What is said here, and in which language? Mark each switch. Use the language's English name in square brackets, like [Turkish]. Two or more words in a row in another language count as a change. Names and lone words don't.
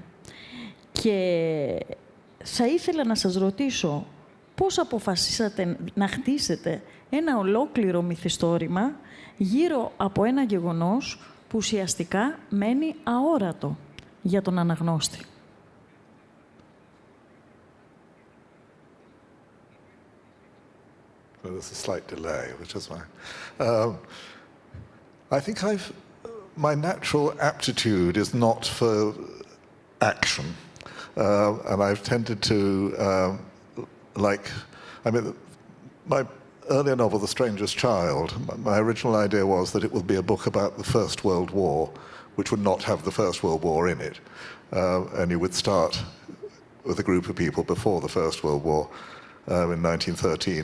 [Greek] Και θα ήθελα να σας ρωτήσω πώς αποφασίσατε να χτίσετε ένα ολόκληρο μυθιστόρημα γύρω από ένα γεγονός που ουσιαστικά μένει αόρατο. για τον αναγνώστη. [English] Well, there's a slight delay, which is fine. I think my natural aptitude is not for action, and I've tended to my earlier novel, The Stranger's Child, my original idea was that it would be a book about the First World War, which would not have the First World War in it, and you would start with a group of people before the First World War in 1913.